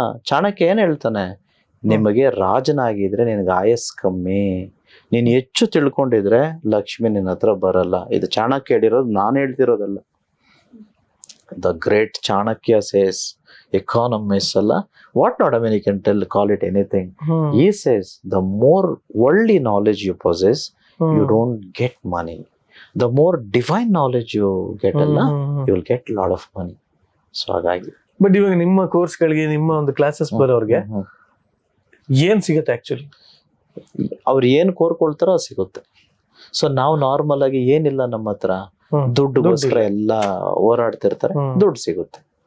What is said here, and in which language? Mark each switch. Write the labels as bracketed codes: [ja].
[kn] ಚಾಣಕ್ಯ ಏನ್ ಹೇಳ್ತಾನೆ, ನಿಮಗೆ ರಾಜನಾಗಿದ್ರೆ ನಿನ್ಗೆ ಆಯಸ್ ಕಮ್ಮಿ, ನೀನ್ ಹೆಚ್ಚು ತಿಳ್ಕೊಂಡಿದ್ರೆ ಲಕ್ಷ್ಮಿ ನಿನ್ನ ಹತ್ರ ಬರಲ್ಲ. ಇದು ಚಾಣಕ್ಯ ಹೇಳಿರೋದು, ನಾನು ಹೇಳ್ತಿರೋದಲ್ಲ. [en] The great Chanakya says, economist ಅಲ್ಲ, what not, I mean you can tell, call it anything. He says the more worldly knowledge you possess, you don't get money. The more divine knowledge you get, you will get a lot of money. [kn] So ಹಾಗಾಗಿ but ಇವಾಗ ನಿಮ್ಮ ಕೋರ್ಸ್ಗಳಿಗೆ, ನಿಮ್ಮ ಒಂದು classes ಬರೋರ್ಗೆ ಏನ್ ಸಿಗುತ್ತೆ actually? ಅವ್ರು ಏನ್ ಕೋರ್ಕೊಳ್ತಾರೋ ಅದು ಸಿಗುತ್ತೆ. ಸೊ ನಾವು ನಾರ್ಮಲ್ ಆಗಿ ಏನಿಲ್ಲ ನಮ್ಮ ಹತ್ರ, ದುಡ್ಡುಗೋಸ್ಕರ ಎಲ್ಲ ಹೋರಾಡ್ತಿರ್ತಾರೆ, ದುಡ್ಡು ಸಿಗುತ್ತೆ.